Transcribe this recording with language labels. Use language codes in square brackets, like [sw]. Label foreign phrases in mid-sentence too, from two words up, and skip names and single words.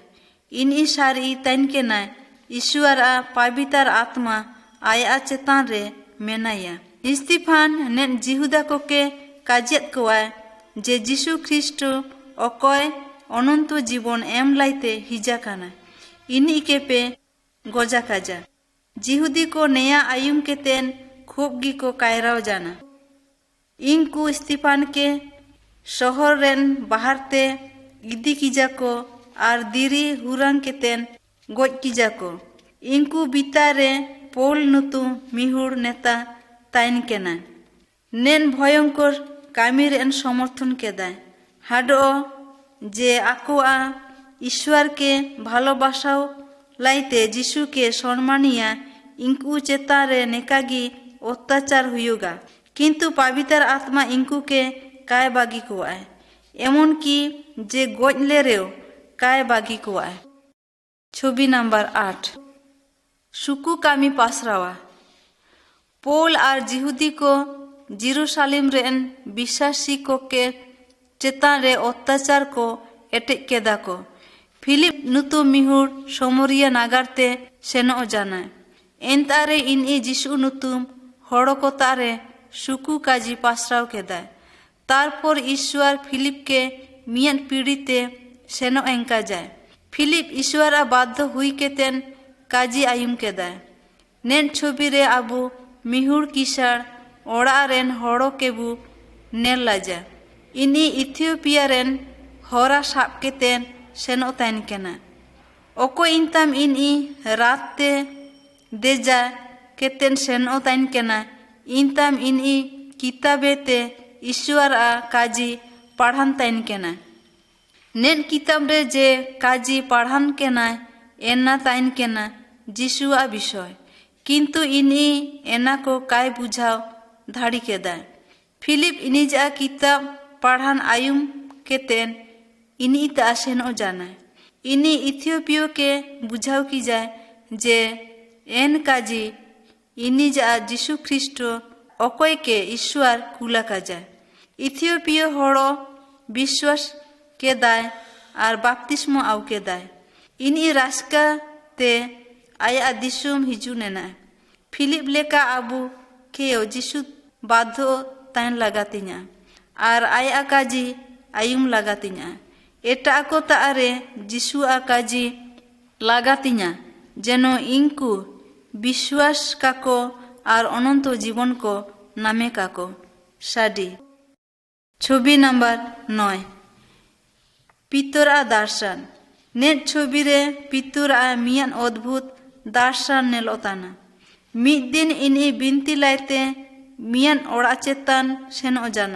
[sat] ইনি সারি তাইন কেনা ঈশ্বর পাবিতার আত্মা আয়া চেতান রে মেনাইয়া। স্টিফান নেন জিহুদা কোকে কাজিয়াত কোয়ায় যে যিশু খ্রিস্ট অকয় অনন্ত জীবন এম লাইতে হিজা কানা। ইনি কেপে গজা কাজা। জিহুদি को नया आयुम केतेन खूब गी को कायराव जाना। इनकू स्टीफान के शहर रेन बाहरते इदी कीजा को आर दिरी हुरंग केतेन गोज कीजा को। इनकू बितारे पोल नुतु मिहुर नेता ताइन केना। नेन भयंकर कामी रेन समर्थन केदाय। हाडो जे आकोआ ईश्वर के भालोबासाओ लाइते जिसु के सम्मानिया इंकू चेतारे नेकागी अत्याचार हुयुगा। किंतु पवित्र आत्मा इंकू के काय बागी को आए। एमन की जे गोजले रेव काय बागी को आए। छवि नंबर 8, सुकु कामी पासरावा। पोल आर जिहुदी को जेरूशलेम रेन विश्वासी को के चेतान रे अत्याचार को एटेज केदा को। फिलिप नुतु मिहुर समरिया नागारते सेनो जाना। एंतारे इनी जिसु नुतुम हड़को तारे सुकु काजी पासराव केदा। तारपर ईश्वर फिलिप के मियन पीड़ीते सेनो एंका जाए। फिलिप ईश्वर बाध्य हुई केतेन काजी आयुम केदा। नेन छवि रे आबू मिहुर किसार ओड़ा रेन हड़ो केबू नेल लाजा। इनी इथियोपिया रेन हरा साब केतेन सेनो ताइन केना। ओको इंताम इनी राते देजा केतेन सेनो ताइन केना। इंताम इनी किताबेते ईश्वर काजी पढ़ान ताइन केना। नेन किताब रे जे काजी पढ़ान केना एना ताइन केना जिसुआ विषय। किंतु इनी एना को काय बुझाव धाड़ी केदा। फिलिप इनी जा किताब पढ़ान आयुम केतेन इनी ता सेनो जाना। इनी इथियोपियो के बुझाव की जाए जे एन काजी इनी जा जिसु ख्रिस्ट अकय के ईश्वर कुला काजा। इथियोपियो हड़ो विश्वास के दाय आर बाप्तिस्मो आउ के दाय। इनी रास्का ते आया दिसुम हिजुनेना। फिलिप लेका आबू के जिसु बाधो ताइन लगातिnya आर आया काजी आयुम लगातिnya। एटा को तारे जिसु काजी लगातिnya जेनो इंकू विश्वास काको आर अनंत जीवन को नामे काको। साडी छवि नंबर 9, पितरा दर्शन। नेट छवि रे पितरा मियान अद्भुत दर्शन नेलोताना। मिद दिन इनी बिनती लाइते मियान ओड़ा चेतन सेनो जाना।